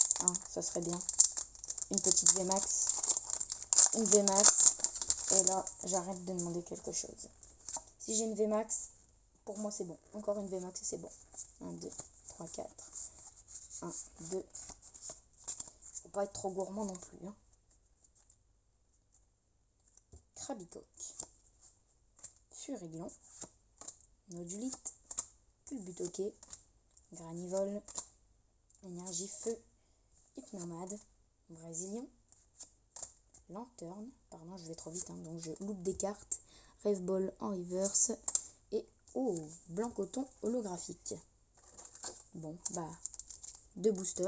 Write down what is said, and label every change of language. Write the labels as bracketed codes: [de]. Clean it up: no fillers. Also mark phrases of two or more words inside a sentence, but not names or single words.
[fr] Hein, ça serait bien. Une petite VMAX. Une VMAX. Et là, j'arrête de demander quelque chose. Si j'ai une VMAX, pour moi c'est bon. Encore une VMAX et c'est bon. 1, 2, 3, 4. 1, 2. Faut pas être trop gourmand non plus. Hein. Crabicoque. Furiglon. Nodulite. Culbutoquet. Granivole. Énergie feu. Hypnomade. Brésilien. Lanterne. Pardon, je vais trop vite, hein, donc je loupe des cartes. Rêve Ball en reverse. Et blanc coton holographique. Bon, bah, 2 boosters.